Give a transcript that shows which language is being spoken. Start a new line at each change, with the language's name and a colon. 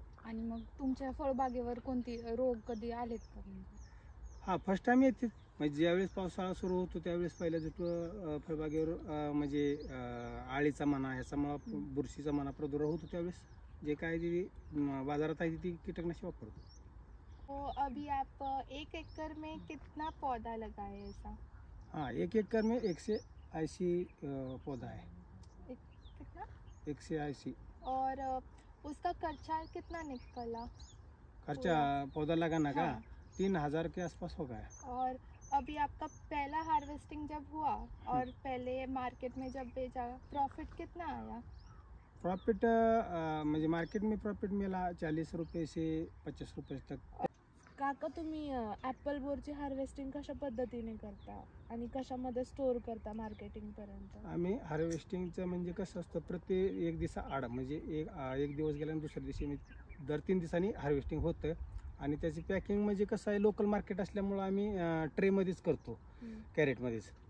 Marathi: आणि मग तुमच्या फळबागेवर कोणती रोग कधी आलेत का? हां, फर्स्ट टाईम येते. म्हणजे ज्यावेळेस पावसाळा सुरू होतो त्यावेळेस पहिल्या जो फळबागेवर म्हणजे आळीचा म्हणा, ह्याचा बुरशीचा म्हणा प्रादुर्भाव होतो, त्यावेळेस जे काय जी बाजारात आहे ती कीटकनाशक वापरतो.
Hindi: तो अभी आप 1 एकड़ में कितना पौधा लगाए ऐसा? हाँ, 1 एकड़ में 180 पौधा है. कितना? 180. और उसका खर्चा कितना निकला? खर्चा पौधा लगाना का? हाँ. 3000 के आसपास हो गया. और अभी आपका पहला हार्वेस्टिंग जब हुआ और पहले मार्केट में जब बेचा, प्रॉफिट कितना आया? प्रॉफिट म्हणजे मार्केट में प्रॉफिट मिला 40 रुपये से 50 रुपये तक.
Marathi: काका, तुम्ही ॲपल बोरची हार्वेस्टिंग कशा पद्धतीने करता आणि कशामध्ये स्टोअर करता मार्केटिंग पर्यंत? आम्ही हार्वेस्टिंगचं म्हणजे कसं असतं, प्रति 1 दिवसा आड म्हणजे एक दिवस गेल्यानंतर दुसऱ्या दिवशी दर 3 दिवसांनी हार्वेस्टिंग होतं. आणि त्याची पॅकिंग म्हणजे कसं आहे, लोकल मार्केट असल्यामुळं आम्ही ट्रेमध्येच करतो, कॅरेटमध्येच.